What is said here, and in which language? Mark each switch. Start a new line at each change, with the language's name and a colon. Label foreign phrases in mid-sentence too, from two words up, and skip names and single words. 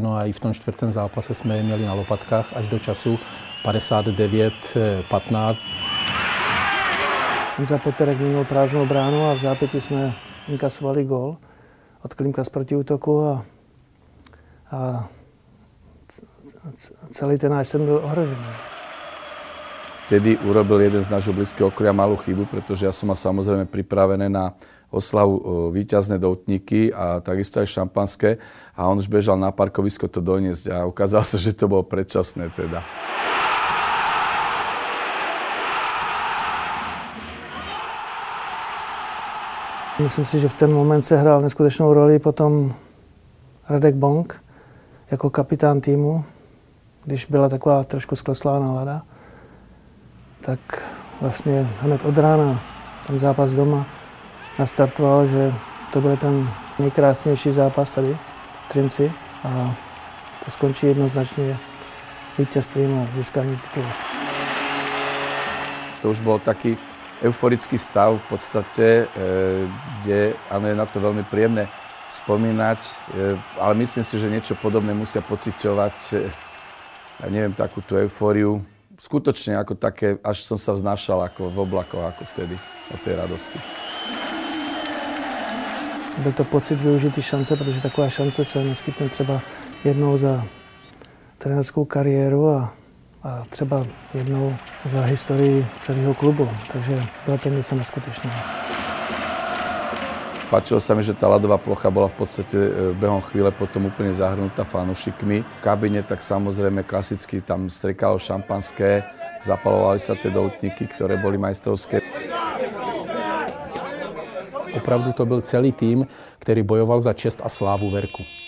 Czech: No a i v tom čtvrtém zápase jsme je měli na lopatkách až do času 59-15. Za Peterek minul prázdnou bránu a v zápěti jsme inkasovali gól od Klimka z protiútoku a celý ten náš sen byl ohrožený.
Slovak: Vtedy urobil jeden z nášho blízkeho okolia malú chybu, pretože ja som mal samozrejme pripravené na oslavu víťazné doutníky a takisto aj šampanské a on už bežal na parkovisko to doniesť a ukázalo sa, že to bolo predčasné teda.
Czech: Myslím si, že v ten moment se hrál neskutečnou roli potom Radek Bonk jako kapitán týmu, když byla taková trošku skleslá nálada, tak vlastně hned od rána ten zápas doma nastartoval, že to bude ten nejkrásnější zápas tady v Třinci a to skončí jednoznačně vítězstvím a získání titulu.
Slovak: To už bol taký euforický stav v podstate, kde áno, je na to veľmi príjemné spomínať, ale myslím si, že niečo podobné musia pociťovať, ja neviem, takú tú eufóriu, skutočne ako také, až som sa vznášal ako v oblakoch, ako vtedy, o tej radosti.
Czech: Byl to pocit využitý šance, protože taková šance se neskytne třeba jednou za trenérskou kariéru a třeba jednou za historii celého klubu, takže bylo to něco neskutečného.
Slovak: Páčilo sa mi, že tá ľadová plocha bola v podstate behom chvíle potom úplne zahrnutá fanúšikmi. V kabine tak samozrejme klasicky tam striekalo šampanské, zapalovali sa tie doutníky, ktoré boli majstrovské.
Czech: Opravdu to byl celý tým, který bojoval za čest a slávu Verku.